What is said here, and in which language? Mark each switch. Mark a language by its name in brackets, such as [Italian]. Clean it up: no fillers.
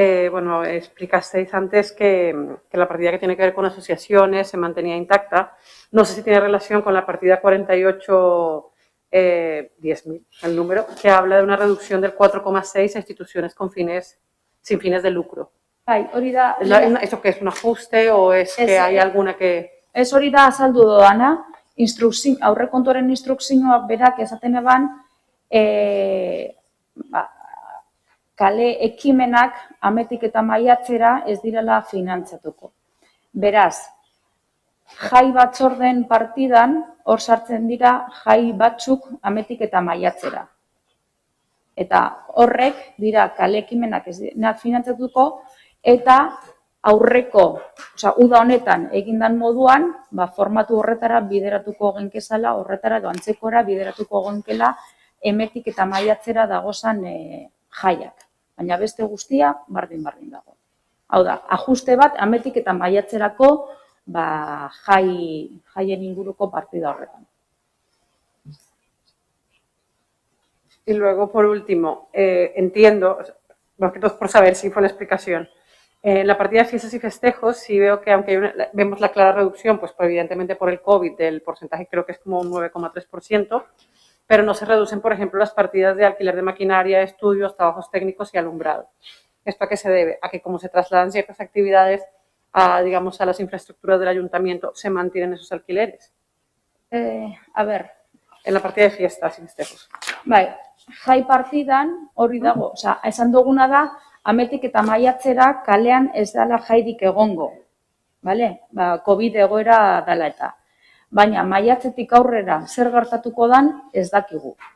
[Spanish] bueno, explicasteis antes que la partida que tiene que ver con asociaciones se mantenía intacta. No sé si tiene relación con la partida 48, 10.000, el número, que habla de una reducción del 4,6 a instituciones sin fines de lucro. [Basque] Bai, hori da... [Spanish] ¿Eso qué es, un ajuste o es que hay alguna que...? [Basque] Ez hori da azaldu doana, aurrekontuaren instrukzioak berak esaten eban, kale ekimenak ametik eta maiatzera ez direla finantzatuko. Beraz, jai batzorden partidan hor sartzen dira jai batzuk ametik eta maiatzera. Eta horrek dira kale ekimenak ez dira finantzatuko eta aurreko, uda honetan egindan moduan, formatu horretara bideratuko genkezala, horretara edo antzekora bideratuko genkela emetik eta maiatzera dagozan jaiak. Baina beste guztia bardin-bardin dago. Hau da, ajuste bat ametik eta maiatzerako jaien inguruko partida horretan. [Spanish] Y luego, por último, entiendo, por saber si fue la explicación, en la partida de fiestas y festejos sí veo que aunque vemos la clara reducción, pues evidentemente por el COVID, del porcentaje creo que es como un 9,3%, pero no se reducen, por ejemplo, las partidas de alquiler de maquinaria, estudios, trabajos técnicos y alumbrado. ¿Esto a qué se debe? A que como se trasladan ciertas actividades digamos, a las infraestructuras del ayuntamiento, se mantienen esos alquileres. A ver. En la partida de fiestas y festejos. [Basque] Bai, jai partidan hori dago, esan duguna da, ametik eta maiatzera kalean ez dela jairik egongo. COVID egoera dela eta. Baina maiatzetik aurrera zer gertatuko dan ez dakigu.